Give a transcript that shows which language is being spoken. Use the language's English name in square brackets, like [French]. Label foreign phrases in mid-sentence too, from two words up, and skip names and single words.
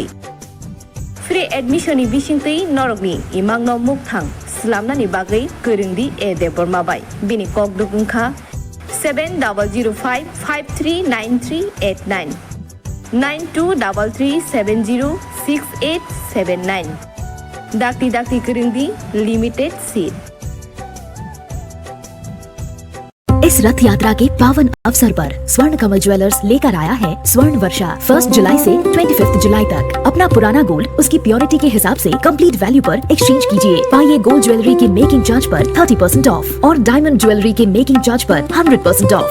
[English] Free admission [Kok Borok] ni bisingtui norokni imangno mukthang slamnani bagai körungdi e depormabai bini kokdukungkha 7005539389 9233706879 dakti körungdi [English] limited seat. [Hindi] इस रथ यात्रा के पावन अवसर पर स्वर्ण कमल ज्वेलर्स लेकर आया है स्वर्ण वर्षा। 1 जुलाई से 25 जुलाई तक अपना पुराना गोल्ड उसकी प्योरिटी के हिसाब से [English] complete value [Hindi] पर एक्सचेंज कीजिए। पाइए [English] gold jewellery [Hindi] के [English] making charge [Hindi] पर 30% ऑफ और [English] diamond jewellery [Hindi] के [English] making charge [Hindi] पर 100% ऑफ।